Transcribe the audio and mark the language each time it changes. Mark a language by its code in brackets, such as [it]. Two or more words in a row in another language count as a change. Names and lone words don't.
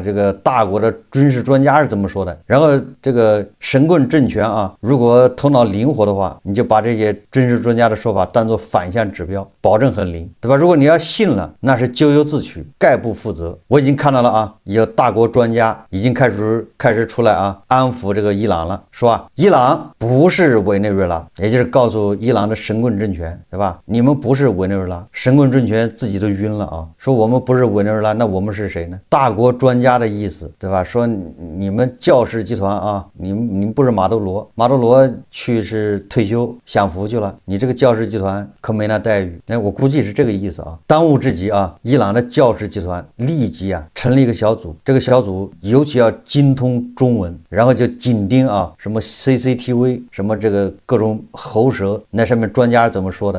[zh] 這個大國的軍事專家是怎麼說的，然後這個神棍政權啊，如果頭腦靈活的話，你就把這些軍事專家的說法當作反向指標，保證很靈，對吧？如果你要信了，那是咎由自取，概不負責。我已經看到了啊，有大國專家已經開始出來啊，安撫這個伊朗了，說啊，伊朗不是委內瑞拉，也就是告訴伊朗的神棍政權，对吧？你們不是委內瑞拉，神棍政权自己都暈了啊，說我們不是委內瑞拉，那我們是誰呢？大國專家的意思，对吧？說你們教士集团啊，你们不是马多羅去是退休享福去了，你这個教士集團可沒那待遇。我估計是這個意思啊。當務之急啊，伊朗的教士集團立即啊成立一個小組，這個小組尤其要精通中文，然後就緊盯啊什麼 CCTV 什麼這個各種喉舌，那上面專家怎麼說的？